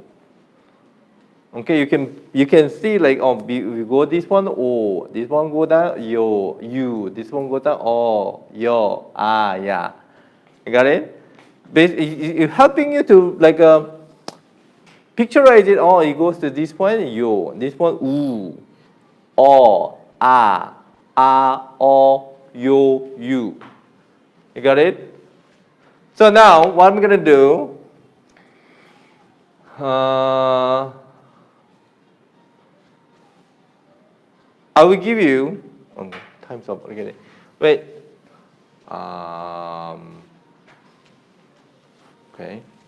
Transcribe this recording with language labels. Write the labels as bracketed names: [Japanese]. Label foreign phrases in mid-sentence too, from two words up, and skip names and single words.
[English] Okay, you can see like we go this one o, this one go down yo, you, this one go down o, yo, ya. You got it? It's helping you to like picturize it. Oh, it goes to this point yo, this one u, o, o, yo, you. You got it? So now what I'm gonna do? I will give you. Oh, time's up. Okay. Wait. Okay.